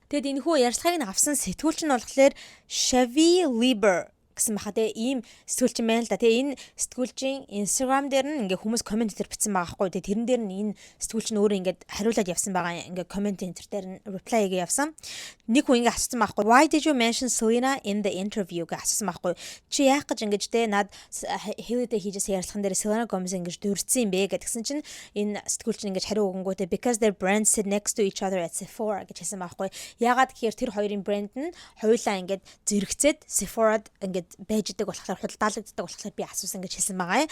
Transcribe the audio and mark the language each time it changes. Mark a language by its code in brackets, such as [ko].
[mn] Тэгэд энэ хүү ярьцлагыг нь авсан сэтгүүлч нь болохоор Shavi Lieber гэсэн баха те ийм сэтгүүлч юм байна л да. Тэгээ энэ сэтгүүлчийн Instagram дээр нь ингээ хүмүүс комент дээр бичсэн байгаа байхгүй. Тэгээ тэрэн дээр нь энэ сэтгүүлч нь өөрөө ингээ хариулаад явсан байгаа. Ингээ комент энэ дээр нь reply хийгээ явсан. Нэг хүн ингээ асуусан байхгүй. [en] Why did you mention Selena in the interview [mn] гэж асуусан байхгүй. Чи яах гэж ингэж те над Hailey-тэй хийжсэн ярилцлаган дээр Selena Gomez ингэж дөрвцсэн юм бэ гэдгсэн чинь энэ сэтгүүлч нь ингээ хариу өгөнгүүтээ [en] because their brands sit next to each other at Sephora [mn] гэж хэлсэн байхгүй. Ягаад гэхээр тэр хоёрын брэнд нь хоёулаа ингээ зэрэгцээд Sephora-д ингээ байж идэг болохоор худалдаалагддаг болохоор би асуусан гэж хэлсэн байгаа.